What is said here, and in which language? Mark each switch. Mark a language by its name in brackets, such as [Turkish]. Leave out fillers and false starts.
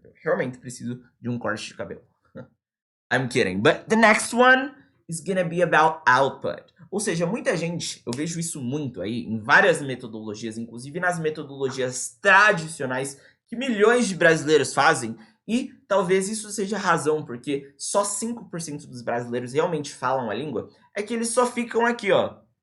[Portuguese] Eu realmente preciso de um corte de cabelo. [English] I'm kidding. But the next one is gonna be about output. [Portuguese] Ou seja, muita gente, eu vejo isso muito aí, em várias metodologias, inclusive nas metodologias tradicionais, que milhões de brasileiros fazem, e talvez isso seja a razão porque só 5% dos brasileiros realmente falam a língua, é que eles só ficam aqui, ó.